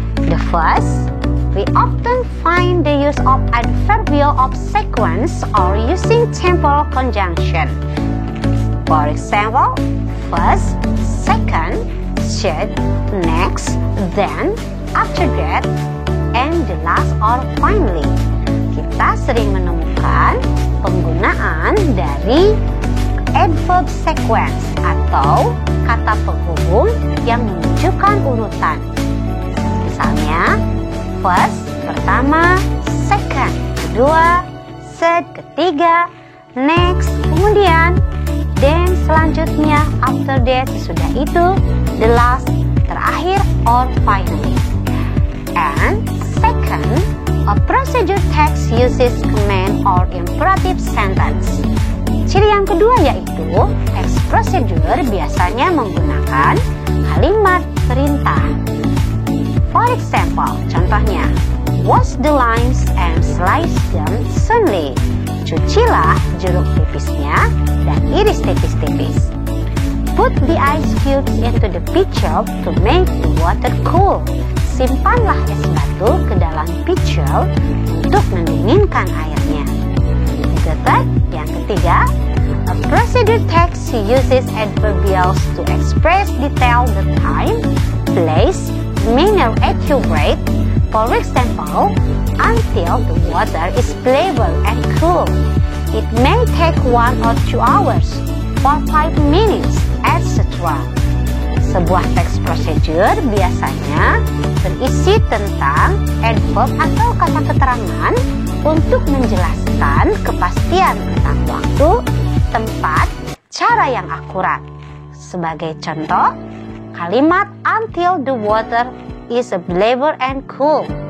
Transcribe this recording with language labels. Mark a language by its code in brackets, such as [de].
[en] The first, we often find the use of adverbial of sequence or using temporal conjunction. For example, first, second, third, next, then, after that, and the last or finally. [id] Kita sering menemukan penggunaan dari adverb sequence atau kata penghubung yang menunjukkan urutan. Misalnya, [en] first, [id] pertama, [en] second, [id] kedua, [en] third, [id] ketiga, [en] next, [id] kemudian, [en] Then [id] selanjutnya, [en] after that, [id] sudah itu, [en] the last, [id] terakhir, [en] or finally. And second, a procedure text uses command or imperative sentence. [id] Ciri yang kedua yaitu, text procedure biasanya menggunakan kalimat perintah. [en] For example, [id] contohnya, [en] wash the limes and slice them thinly. [id] Cucilah jeruk nipisnya dan iris tipis-tipis. [en] Put the ice cubes into the pitcher to make the water cool. [id] Simpanlah es batu ke dalam pitcher untuk mendinginkan airnya. [en] The third, [id] yang ketiga, [en] a procedure text uses adverbials to express detail the time, place, manner accurate. For example, until the water is flavored and cool. It may take 1 or 2 hours, for 5 minutes, etc. [id] Sebuah teks procedure biasanya berisi tentang adverb atau kata keterangan untuk menjelaskan kepastian tentang waktu, tempat, cara yang akurat. Sebagai contoh, kalimat [en] until the water is flavored and cool.